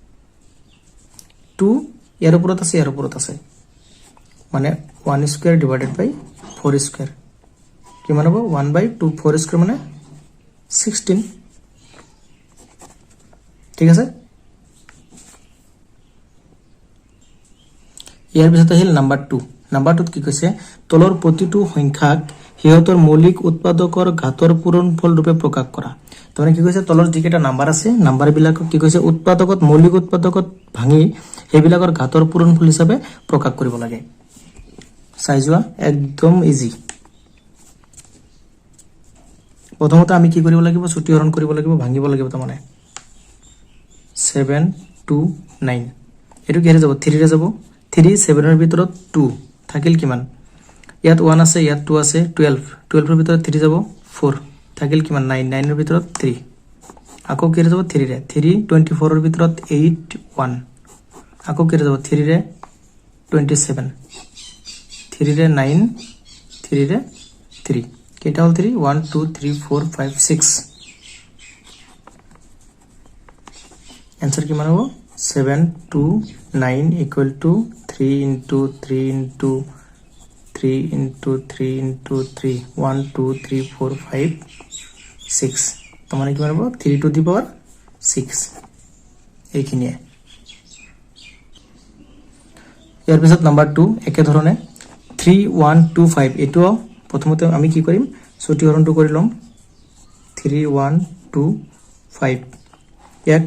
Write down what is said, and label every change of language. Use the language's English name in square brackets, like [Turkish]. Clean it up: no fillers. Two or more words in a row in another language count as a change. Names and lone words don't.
[Assamese] 2 ইয়াৰ ওপৰত আছে ইয়াৰ ওপৰত আছে মানে 1 [English] square divided by [Assamese] 4 স্কয়ার কিমান হ'ব 1/2 4 স্কয়ার মানে 16, ঠিক আছে। ইয়াৰ পিছত আহিল নাম্বার 2। নাম্বার 2 কি কৈছে তলৰ প্ৰতিটো সংখ্যাক হিয়তৰ মৌলিক উৎপাদকৰ ঘাতৰ পূৰণফল ৰূপে প্ৰকাশ কৰা। তাৰমানে কি কৈছে তলৰ যিকেইটা নাম্বার আছে নাম্বার বিলাকক কি কৈছে উৎপাদকত মৌলিক উৎপাদকত ভাঙি সেইবিলাকৰ ঘাতৰ পূৰণফল হিচাপে প্ৰকাশ কৰিব লাগে। চাই যোৱা একদম ইজি। প্ৰথমতে আমি কি কৰিব লাগিব ছুটি হৰণ কৰিব লাগিব ভাঙিব লাগিব। তাৰমানে 7 2 9 এটো কি যাব 3 ৰে যাব 3 7 ৰ ভিতৰত 2 থাকিল কিমান ইয়াত 1 আছে ইয়াত 2 আছে 12 12 ৰ ভিতৰত 3 যাব 4 থাকিল কিমান 9 9 ৰ ভিতৰত 3 আকৌ কি যাব 3 ৰে 3 24 ৰ ভিতৰত 8 1 আকৌ কি যাব 3 ৰে 27 3 ৰে 9 3 ৰে 3 কেইটা হ'ল 3 1 2 3 4 5 6 আন্সাৰ কিমান হ'ব 7 2 9 [English] equal to [Assamese] 3 into 3 into 3 into 3 into 3 1 2 3 4 5 6 তো মানে কিমান হ'ব 3 [English] to the power [Assamese] 6 এইখিনিয়ে ইয়াৰ পিছত নাম্বার 2 একে ধৰণে 3 1 2 5 এটো প্ৰথমতে আমি কি কৰিম সূত্ৰীকৰণটো কৰি লম 3 1 2 5 ইয়াক